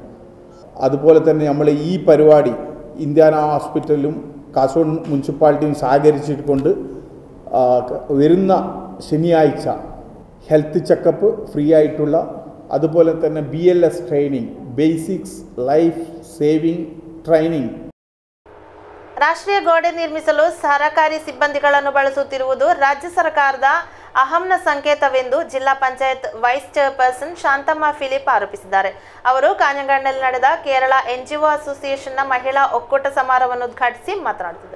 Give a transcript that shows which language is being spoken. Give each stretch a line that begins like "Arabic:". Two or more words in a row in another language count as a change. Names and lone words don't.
Malayalam: അതുപോലെ തന്നെ നമ്മൾ ഈ പരിപാടി ഇന്ത്യാന ഹോസ്പിറ്റലും കാസർഗോഡ് മുനിസിപ്പാലിറ്റിയും സഹകരിച്ചിട്ടുണ്ട് വരുന്ന ശനിയാഴ്ച
English: health checkup free
Malayalam: ആയിട്ടുള്ള, അതുപോലെ തന്നെ
English: BLS training, basics life saving training.
Kannada: ರಾಷ್ಟ್ರೀಯ ಗೋಡೆ ನಿರ್ಮಿಸಲು ಸಹಕಾರಿ ಸಿಬ್ಬಂದಿಗಳನ್ನು ಬಳಸುತ್ತಿರುವುದು ರಾಜ್ಯ ಸರ್ಕಾರದ ಅಹಂನ ಸಂಕೇತವೆಂದು ಜಿಲ್ಲಾ ಪಂಚಾಯತ್
English: vice chairperson
Kannada: ಶಾಂತಮ್ಮ ಫಿಲಿಪ್ ಆರೋಪಿಸಿದ್ದಾರೆ. ಅವರು ಕಾಂಜಂಗಾಡಿನಲ್ಲಿ ನಡೆದ ಕೇರಳ NGO ಅಸೋಸಿಯೇಷನ್ನ ಮಹಿಳಾ ಒಕ್ಕೂಟ ಸಮಾರಂಭವನ್ನು ಉದ್ಘಾಟಿಸಿ ಮಾತನಾಡುತ್ತಿದ್ದರು.